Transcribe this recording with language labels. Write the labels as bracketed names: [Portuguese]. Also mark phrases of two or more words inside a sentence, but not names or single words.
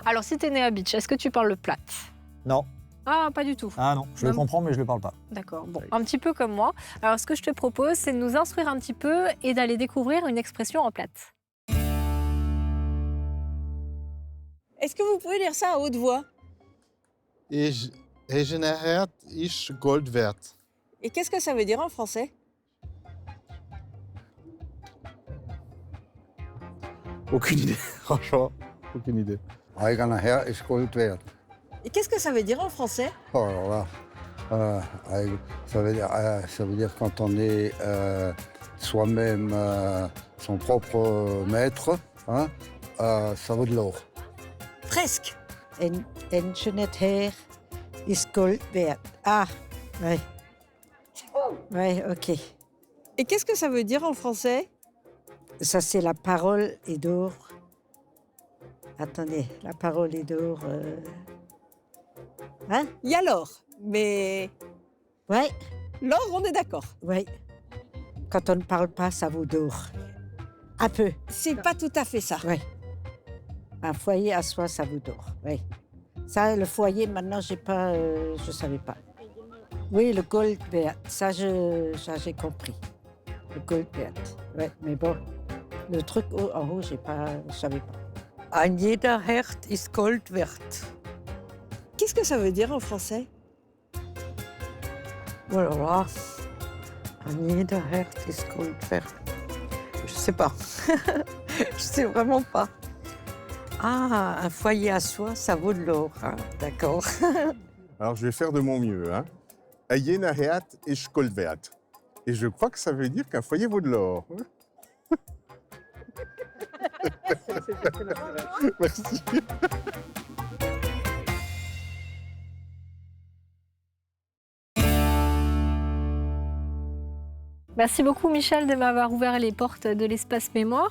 [French] Alors, si tu es né à Beach, est-ce que tu parles le plate? Non. Ah, pas du tout. Ah non, je le comprends, mais je ne le parle pas. D'accord, bon, un petit peu comme moi. Alors, ce que je te propose, c'est de nous instruire un petit peu et d'aller découvrir une expression en plate. Est-ce que vous pouvez lire ça à haute voix? [German] Egenerhert ist Gold wert. [French] Et qu'est-ce que ça veut dire en français? Aucune idée, franchement, aucune idée. [German] Eigener ist Gold wert. [French] Et qu'est-ce que ça veut dire en français? Oh, alors là, ça veut dire quand on est soi-même son propre maître, ça vaut de l'or. Presque. [German] Egenerhert ist Gold wert. [French] Ah, ouais. Ouais, ok. Et qu'est-ce que ça veut dire en français? Ça, c'est la parole est d'or. Attendez, la parole est d'or. Il y a l'or, mais... Ouais. L'or, on est d'accord. Ouais. Quand on ne parle pas, ça vaut d'or. Un peu. C'est pas tout à fait ça. Ouais. Un foyer à soi, ça vaut d'or. Oui. Ça, le foyer, maintenant, je savais pas. Oui, le [German] gold wert, [French] ça j'ai compris. Le [German] gold wert. [French] Ouais, mais bon, le truc en haut, je savais pas. [German] Ein jeder Hert ist Gold wert. [French] Qu'est-ce que ça veut dire en français? Oh là là. [German] Ein jeder Hert ist Gold wert. [French] Je sais pas. Je sais vraiment pas. Ah, un foyer à soi, ça vaut de l'or. D'accord. Alors, je vais faire de mon mieux. [German] Ein jeder Hert ist Gold wert. [French] Et je crois que ça veut dire qu'un foyer vaut de l'or. Merci. Merci beaucoup Michel de m'avoir ouvert les portes de l'espace mémoire.